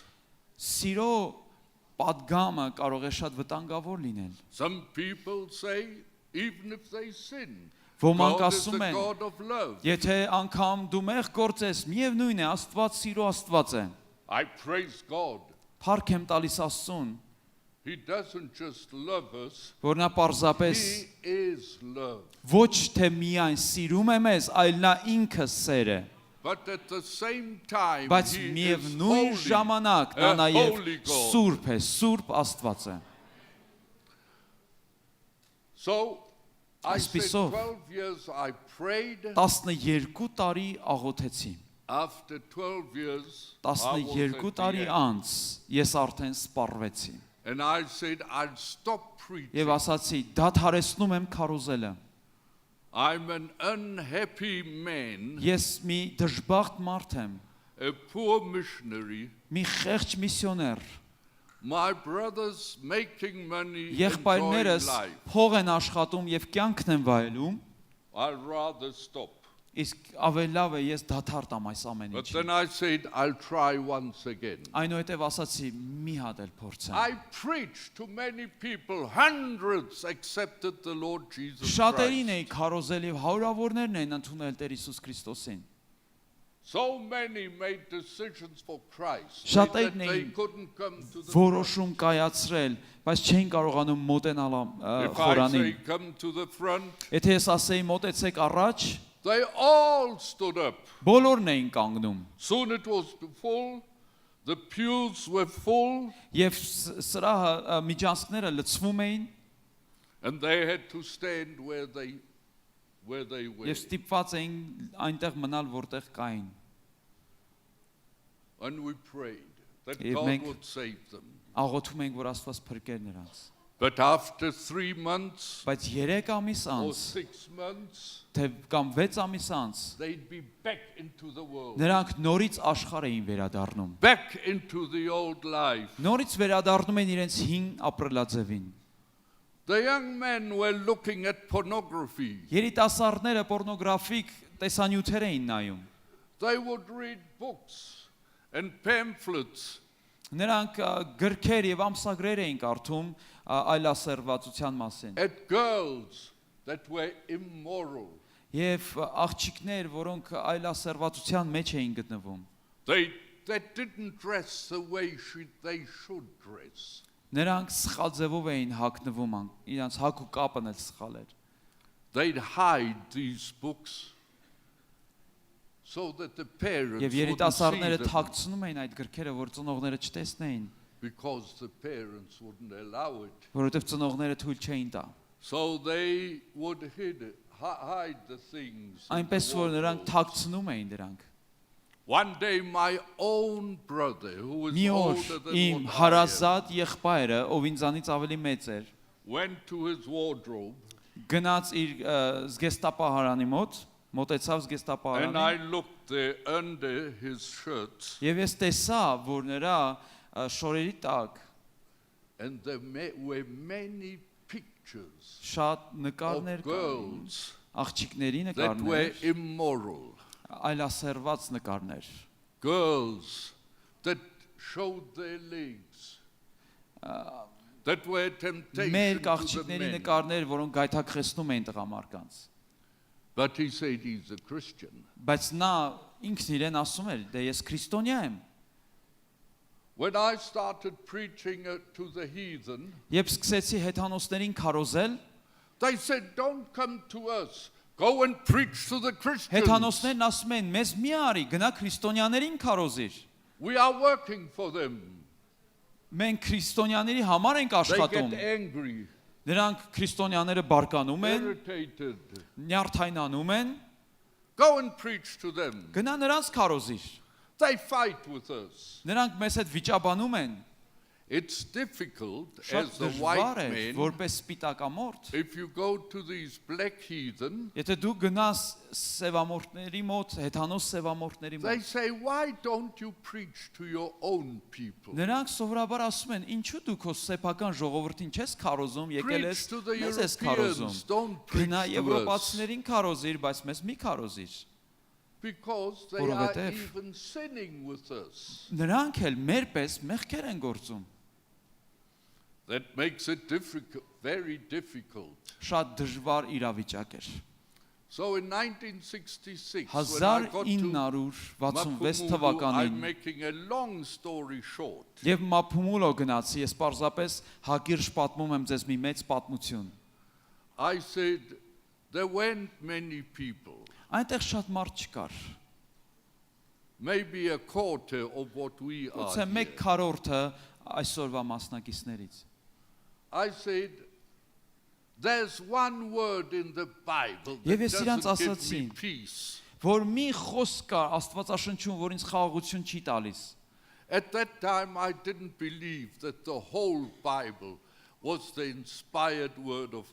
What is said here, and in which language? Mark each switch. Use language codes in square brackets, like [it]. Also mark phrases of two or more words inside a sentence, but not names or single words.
[hy] Սիրո պատգամը կարող է շատ վտանգավոր լինել։ [en] Some people say, even if they sin, [hy] Ոմանք [en] God is [hy] ասում [en] the [hy] են, [en] God of love. [hy] եթե անգամ դու մեղ գործես, միևնույն է, Աստված սիրո Աստված է։ [en] I praise God. [hy] Փառք եմ տալիս Աստծուն, [en] He doesn't just love us, [hy] որ նա պարզապես [en] he is love. [hy] ոչ թե միայն սիրում է մեզ, այլ նա ինքը սեր է, [en] But at the same time, [hy] բայց [en] he is [hy] միևնույն [en] holy, [hy] ժամանակ նա [en] a [hy] նաև [en] holy God. [hy] սուրբ է, սուրբ Աստված է։ [en] So, I said [hy] Այսպիսով [en] 12 years I prayed. [hy] 12 տարի աղոթեցի։ [en] After 12 years, I was [hy] 12 [en] at the [hy] տարի [en] end. [hy] անց ես արդեն սպառվեցի [en] And I said, I'll stop preaching. [hy] եւ ասացի դադարեցնում եմ քարոզելը։ [en] I'm an unhappy man, [hy] Ես մի դժբախտ մարդ եմ, [en] a poor missionary. [hy] մի խեղճ միսիոներ։ [en] My brothers making money, enjoying [hy] Եղբայրներս [en] life. [hy] փող են աշխատում եւ կյանքն են վայելում, [en] I'd rather stop. [hy] իսկ ավելի լավ է ես դադար տամ այս ամեն [en] But [hy] ինչը։ [en] then I said, I'll try once again. [hy] Այնուհետև ասացի մի հատ էլ փորձեմ։ [en] I preached to many people, hundreds accepted the Lord Jesus [hy] Շատերին [en] Christ. [hy] էի քարոզել եւ հարյուրավորներն են ընդունել Տեր Հիսուս Քրիստոսին։ [en] So many made decisions for Christ. [hy] Շատերն [en] They [hy] էին [en] couldn't come to the [hy] որոշում կայացրել, բայց չէին կարողանում մոտենալ [en] If I say [hy] խորանին։ [en] come to the front, [hy] Եթե ես ասեի մոտեցեք առաջ, [en] they all stood up. [hy] բոլորն էին կանգնում [en] Soon it was full, the pews were full, [hy] եւ սրահը միջանցքները լցվում էին [en] and they had to stand where they were. [hy] եւ ստիպված էին այնտեղ մնալ որտեղ կային։ [en] And we prayed that [hy] Եվ [en] God [hy] մենք [en] would save them. [hy] Աղոթում ենք, որ Աստված փրկեր նրանց։ [en] But after 3 months [hy] Բայց 3 ամիս [en] or [hy] անց, [en] 6 months, [hy] թե կամ 6 ամիս անց, [en] they'd be back into the world, [hy] նրանք նորից աշխարհ էին վերադառնում։ [en] back into the old life. [hy] Նորից վերադառնում են իրենց հին ապրելաձևին։ [en] The young men were looking at pornography. [hy] Երիտասարդները պորնոգրաֆիկ տեսանյութեր էին նայում։ [en] They would read books and pamphlets. [hy] Նրանք գրքեր եւ ամսագրեր էին կարդում այլասերվածության մասին։ [en] At girls that were immoral. [hy] Եվ աղջիկներ, որոնք այլասերվածության մեջ էին գտնվում։ [en] They didn't dress the way they should dress. [hy] Նրանք սխալ ձևով էին հագնվում, իրancs հագ ու կապն էլ սխալ էր։ [en] They'd hide these books so that the parents [hy] Եվ [en] wouldn't see [hy] երիտասարդները [en] them, [hy] թաքցնում էին այդ գրքերը, որ ծնողները չտեսնեին, [en] because the parents wouldn't allow it. [hy] որովհետև ծնողները թույլ չէին տա։ [en] So they would hide the things. in the [hy] Այնպես որ նրանք [en] wardrobe. [hy] թաքցնում էին դրանք։ [en] One day my own brother, who was [hy] Մի օր [en] older than [hy] իմ [en] what I am, [hy] հարազատ եղբայրը, ով ինձանից ավելի մեծ էր, [en] went to his wardrobe, [hy] գնաց իր զգեստապահարանի մոտ, մոտեցավ [en] and I [hy] զգեստապահարանին, [en] looked there under his shirt, [hy] եւ ես տեսա, որ նրա շորերի տակ [en] and there were many pictures [hy] շատ [en] of [hy] նկարներ կային, [en] girls [hy] աղջիկների [en] that were [hy] նկարներ, [en] immoral, [hy] այլասերված նկարներ, [en] girls that showed their legs, that were temptation [hy] մեր [en] to the [hy] աղջիկների [en] men. [hy] նկարներ, որոնք գայթակղեցնում էին տղամարկանց։ [en] But he said he's a Christian. [hy] Բայց նա ինքն իրեն ասում էր, դե ես քրիստոնյա եմ։ [en] When I started preaching to the heathen, [hy] Երբ սկսեցի հեթանոսներին քարոզել, [en] they said, don't come to us, go and preach to the Christians. [hy] հեթանոսներն ասում են, մեզ մի արի, գնա քրիստոնյաներին քարոզիր։ [en] We are working for them. [hy] Մենք քրիստոնյաների համար ենք [en] They [hy] աշխատում։ [en] get angry, [hy] Նրանք քրիստոնյաները բարկանում են, [en] irritated. [hy] նյարդայնանում են, [en] Go and preach to them. [hy] գնա նրանց քարոզիր։ [en] They fight with us. [hy] Նրանք մեզ հետ վիճաբանում են։ [en] It's difficult [hy] Շատ [en] as the [hy] դժվար [en] white [hy] է, [en] man. [hy] որպես սպիտակամորթ։ [en] If you go to these black heathen, [hy] Եթե դու գնաս սևամորթների մոտ, հեթանոս սևամորթների [en] they [hy] մոտ, [en] say, why don't you preach to your own people? [hy] նրանք սովորաբար ասում են, ինչու դու քո սեփական ժողովրդին չես քարոզում, եկել ես [en] Preach to the [hy] մեզ ես քարոզում։ [en] Europeans, don't preach [hy] Գնա [en] to us. [hy] եվրոպացիներին քարոզիր, բայց մեզ մի քարոզիր։ [en] Because they are [hy] Որովհետև [en] even sinning with us. [hy] Նրանք էլ մեր պես մեղքեր են գործում։ [en] That makes it difficult, very difficult. [hy] Շատ դժվար իրավիճակ էր։ [en] So in 1966, when I got to [hy] 1966 [en] Maphumulo, [hy] թվականին [en] I'm making a long story short. [hy] եւ Մափումուլո գնացի, ես պարզապես հակիրճ պատմում եմ ձեզ մի մեծ պատմություն։ [en] I said, there weren't many people, [hy] Այնտեղ շատ մարդ չկար։ [en] maybe a quarter of what we are [hy] Գուցե [en] here. [hy] 1/4-ը այսօրվա մասնակիցներից։ [en] I said, there's one word in the Bible [hy] Եվ [en] that [hy] ես իրանց [en] doesn't give me [hy] ասացի, [en] peace. [hy] որ մի խոսք կա Աստվածաշնչում, որ ինձ խաղաղություն չի տալիս։ [en] At that time, I didn't believe that the whole Bible was the inspired word of